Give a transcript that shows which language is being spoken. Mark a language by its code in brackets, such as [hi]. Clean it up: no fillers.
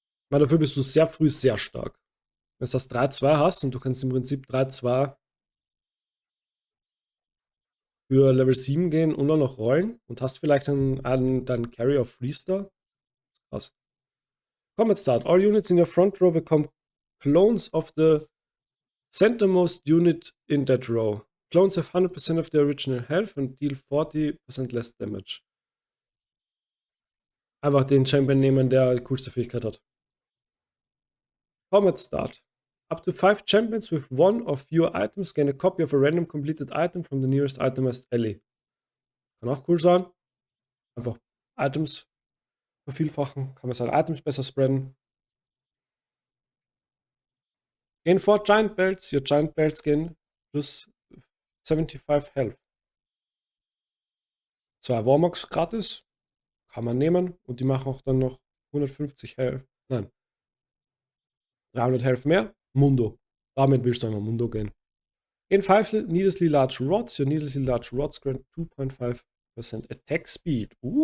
[de] Weil dafür bist du sehr früh sehr stark. Wenn du das 3-2 hast und du kannst im Prinzip 3-2 für Level 7 gehen und dann noch rollen und hast vielleicht dann Carry of Freestar. Krass. Combat Start. [en] All units in your front row become clones of the centermost unit in that row. Clones have 100% of their original health and deal 40% less damage. [de] Einfach den Champion nehmen, der die coolste Fähigkeit hat. [en] Combat Start. Up to 5 champions with one or fewer items gain a copy of a random completed item from the nearest itemized alley. [de] Kann auch cool sein. Einfach Items vervielfachen. Kann man seine Items besser spreaden. [en] Gain 4 Giant Belts. Your Giant Belts gain plus 75 Health. [de] 2 Warmocks gratis. Kann man nehmen. Und die machen auch dann noch 150 Health. Nein. 300 Health mehr. Mundo. Damit willst du einmal Mundo gehen. [en] Gain 5 needlessly large rods. Your needlessly large rods grant 2.5% attack speed.